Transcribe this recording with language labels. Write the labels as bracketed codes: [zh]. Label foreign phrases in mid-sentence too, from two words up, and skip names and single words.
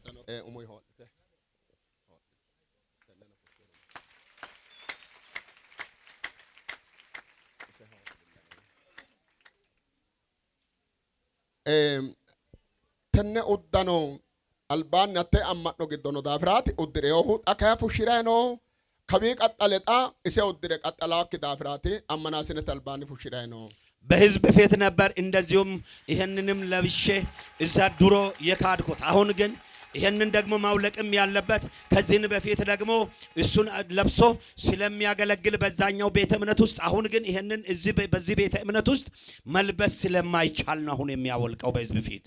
[sid] tenne uddano albaanni atte amma'no giddono daafiraati uddireehu xa kaya fushshirayi noohu kawii qaxxalexa ise uddire qaxxalaakki daafiraati ammanaasinet albaanni fushshirayi noohu [am] በህዝብ ፊት ነበር እንደዚሁም ይሄንንም ለብሼ እዛ ድሮ የካድኩት አሁን ግን ይሄንን ደግሞ ማውለቅም ያለበት ከዚህን በፊት ደግሞ እሱን ለብሶ ስለሚያገለግል በዛኛው ቤተ እምነት ውስጥ አሁን ግን ይሄንን በዚህ ቤተ እምነት ውስጥ መልበስ ስለማይቻል ነው አሁን የሚያወልቀው በህዝብ ፊት